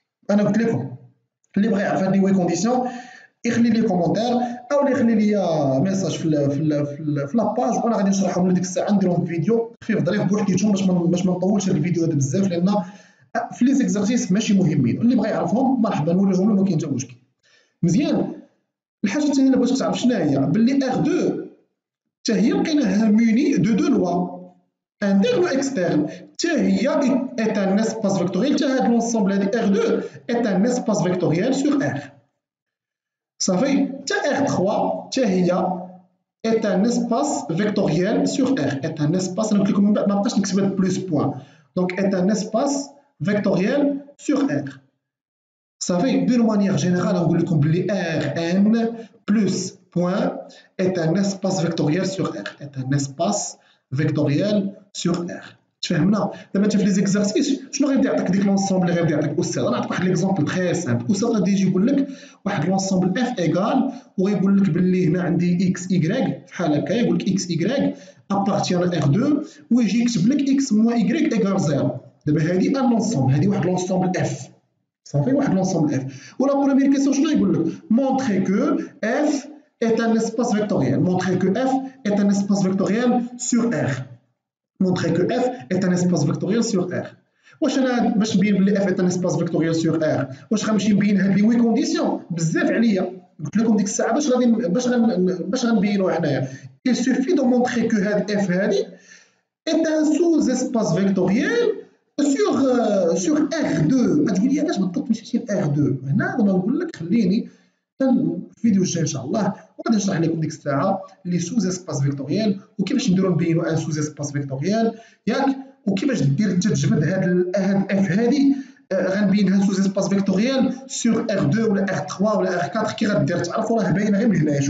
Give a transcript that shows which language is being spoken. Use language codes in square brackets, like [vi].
[ar] انا قلت لكم اللي بغى يعرف هاد لي وي كونديسيون يخلي لي كومونتير او يخلي لي ميساج في لاباج وانا غادي نشرحهم ديك الساعه نديرهم في فيديو خفيف ظريف بوحديتهم باش ما نطولش هاد الفيديو هذا بزاف لان في لي زيكزارسيس ماشي مهمين اللي بغى يعرفهم مرحبا نوريهم له ما كاين حتى مشكل. مزيان. الحاجه الثانيه اللي بغيتك تعرف شنو هي باللي ار 2 حتى هي لقيناها موني دو لوا [fr] interne ou externe [ar] حتى هي [fr] est un espace vectoriel [ar] حتى هاد لونسومبل هادي [fr] R2 est un espace vectoriel sur R. [ar] صافي حتى R3 حتى هي [fr] est un espace vectoriel sur R est un espace [ar] انا قلت لكم من بعد ما بقاش نكتبها بلوس بوان [fr] donc est un espace vectoriel sur R. صافي دون مانيير جينيرال [ar] نقول لكم بلي [fr] Rn plus point est un espace vectoriel sur R est un espace vectoriel sur R. [ar] تفهمنا؟ دابا انت في لي زيكزارسيس شنو غيبدا يعطيك ديك لونسومبل اللي غيبدا يعطيك استاذ؟ انا نعطيك واحد ليكزومبل تري سامبل. استاذ غادي يجي يقول لك واحد لونسومبل اف ايكال وغيقول لك باللي هنا عندي اكس ايكغيك بحال هكا يقول لك اكس ايكغيك ابارتيان ار 2 ويجي يكتب لك اكس موان ايكغيك ايكال 0. دابا هادي ان لونسومبل هادي واحد لونسومبل اف صافي واحد لونسومبل اف. ولا بروميير كيسيون شنو يقول لك؟ [fr] مونطري كو اف est un espace vectoriel. Montrer que F est un espace vectoriel sur R. Montrer que F est un espace vectoriel sur R. [ar] واش انا باش نبين بلي F [fr] est un espace vectoriel sur R [ar] واش غنمشي نبين هاد لي وي كونديسيون بزاف عليا قلت لكم ديك الساعه باش غنبينوها هنايا. [fr] Il suffit de montrer que [ar] هاد F هادي [fr] est un sous-espace vectoriel sur R2. [ar] غتقول لي علاش بالضبط مشيتي ل R2 هنا؟ انا نقول لك خليني الفيديو الجاي ان شاء الله وغادي نشرح لكم ديك الساعه لي سوز اسباس فيكتوريال وكيفاش نديرو نبينو ان سوز اسباس فيكتوريال ياك وكيفاش دير انت تجبد هاد اف هادي غنبينها سوز اسباس فيكتوريال سور ار 2 ولا ار 3 ولا ار 4 كي غدير تعرفوا راه باينه غير من هنايا.